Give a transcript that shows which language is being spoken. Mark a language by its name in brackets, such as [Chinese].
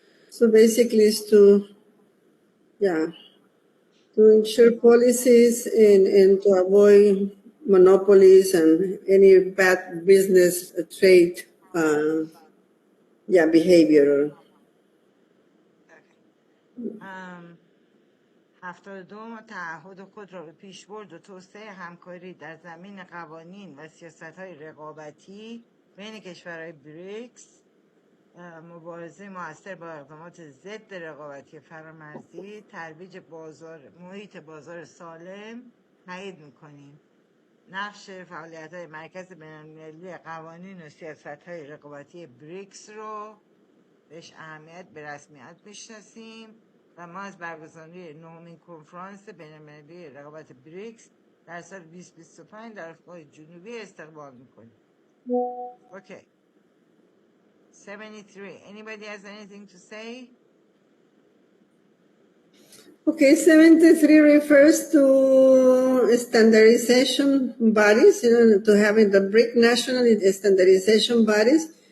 [English] So basically it's to ensure policies and to avoid monopolies and any bad business trade behavior. Okay. [Persian] 72 تعهد خود را به پیشبرد و توسعه همکاری در زمین قوانین و سیاست‌های رقابتی بین کشورهای بریکس، مبارزه موثر با اقدامات ضد رقابتی فرامرزی، ترویج محیط بازار سالم تایید می‌کنیم. نقش فعالیت‌های مرکز بین‌المللی قوانین و سیاست‌های رقابتی بریکس رو بهش اهمیت به رسمیت میشناسیم و ما از برگزاری 9مین کنفرانس بین‌المللی رقابت بریکس در سال 2025 در آفریقای جنوبی استقبال میکنیم. [English] Okay. 73. Anybody has anything to say? Okay, 73 refers to standardization bodies, to having the BRIC national standardization bodies.